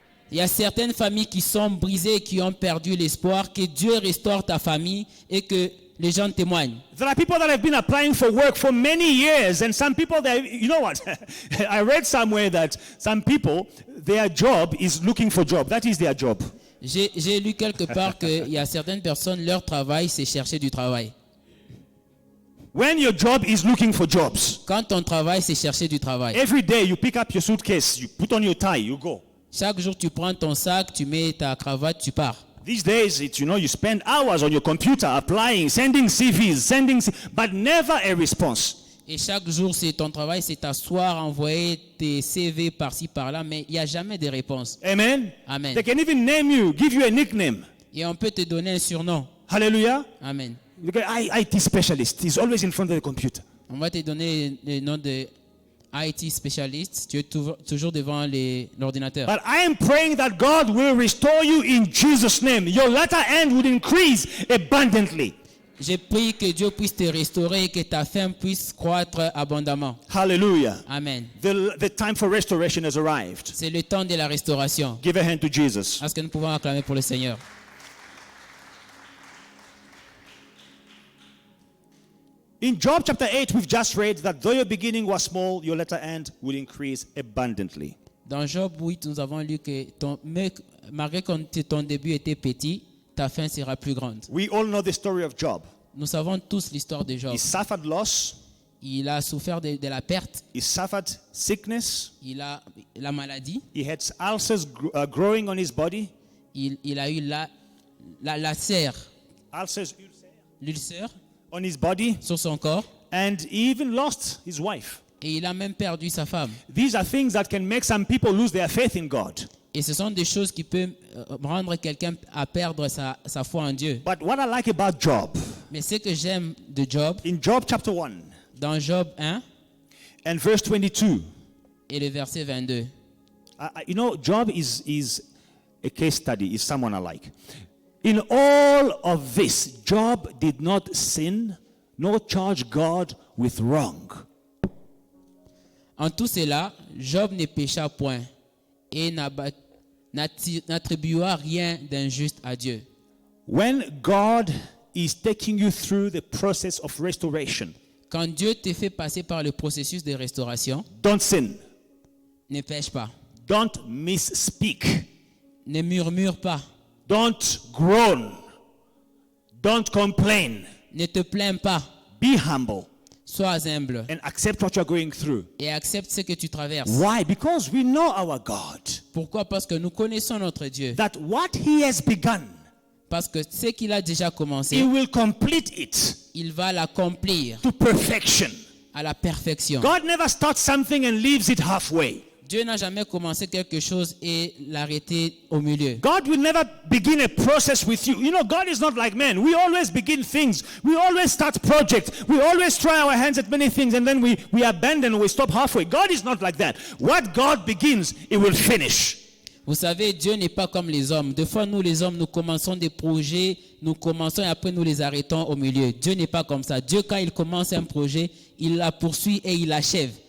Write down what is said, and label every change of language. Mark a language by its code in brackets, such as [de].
[fr] Il y a certaines familles qui sont brisées et qui ont perdu l'espoir. Que Dieu restaure ta famille et que les gens témoignent. [en] There are people that have been applying for work for many years, and some people that, you know what? I read somewhere that some people, their job is looking for job. That is their job. [fr] J'ai lu quelque part qu'il y a certaines personnes, leur travail, c'est chercher du travail. [en] When your job is looking for jobs, [fr] Quand ton travail, c'est chercher du travail. [en] every day you pick up your suitcase, you put on your tie, you go. [fr] Chaque jour, tu prends ton sac, tu mets ta cravate, tu pars. [en] These days, you spend hours on your computer applying, sending CVs, but never a response. [fr] Et chaque jour, c'est ton travail, c'est t'asseoir, envoyer tes CV par-ci, par-là, mais il n'y a jamais de réponse. Amen? Amen. [en] They can even name you, give you a nickname. [fr] Et on peut te donner un surnom. Hallelujah. Amen. [en] Look at IT specialist. He's always in front of the computer. [fr] On va te donner le nom de IT spécialiste. Tu es toujours devant l'ordinateur. [en] But I am praying that God will restore you in Jesus' name. Your latter end would increase abundantly. [fr] J'ai prié que Dieu puisse te restaurer et que ta fin puisse croître abondamment. Hallelujah. Amen. [en] The time for restoration has arrived. [fr] C'est le temps de la restauration. [en] Give a hand to Jesus. [fr] Est-ce que nous pouvons acclamer pour le Seigneur? [en] In Job chapter 8, we've just read that though your beginning was small, your latter end will increase abundantly. [fr] Dans Job 8, nous avons lu que malgré que ton début était petit, ta fin sera plus grande. [en] We all know the story of Job. [fr] Nous savons tous l'histoire de Job. [en] He suffered loss. [fr] Il a souffert de la perte. [en] He suffered sickness. [fr] Il a la maladie. [en] He had ulcers growing on his body. [fr] Il a eu la serre, [en] Ulcers [fr] l'ulcère [en] on his body. [fr] sur son corps. [en] And he even lost his wife. [fr] Et il a même perdu sa femme. [en] These are things that can make some people lose their faith in God. [fr] Et ce sont des choses qui peuvent rendre quelqu'un à perdre sa foi en Dieu. [en] But what I like about Job, [fr] Mais ce que j'aime de Job, [en] in Job chapter 1 [fr] dans Job 1 [en] and verse 22, [fr] et le verset 22, [en] Job is a case study, is someone I like. In all of this, Job did not sin nor charge God with wrong. [fr] en tout cela, Job ne pécha point et n'attribua rien d'injuste à Dieu. [en] When God is taking you through the process of restoration, [fr] Quand Dieu te fait passer par le processus de restauration, [en] don't sin. [fr] ne pêche pas, [en] Don't misspeak. [fr] ne murmure pas, [en] Don't groan. Don't complain. [fr] ne te plains pas, [en] Be humble [fr] sois humble [en] and accept what you're going through. [fr] et accepte ce que tu traverses. [en] Why? Because we know our God. [fr] Pourquoi? Parce que nous connaissons notre Dieu. [en] That what He has begun, [fr] Parce que ce qu'il a déjà [en] He [fr] commencé, [en] will complete it [fr] il va l'accomplir [en] to perfection. [fr] à la perfection. [en] God never starts something and leaves it halfway. [fr] Dieu n'a jamais commencé quelque chose et l'arrêté au milieu. [en] God will never begin a process with you. You know, God is not like man. We always begin things. We always start projects. We always try our hands at many things and then we abandon, we stop halfway. God is not like that. What God begins, He will finish. [fr] Vous savez, Dieu n'est pas comme les hommes. Des fois, nous les hommes, nous commençons des projets, nous commençons et après nous les arrêtons au milieu. Dieu n'est pas comme ça. Dieu, quand il commence un projet, il la poursuit et il l'achève.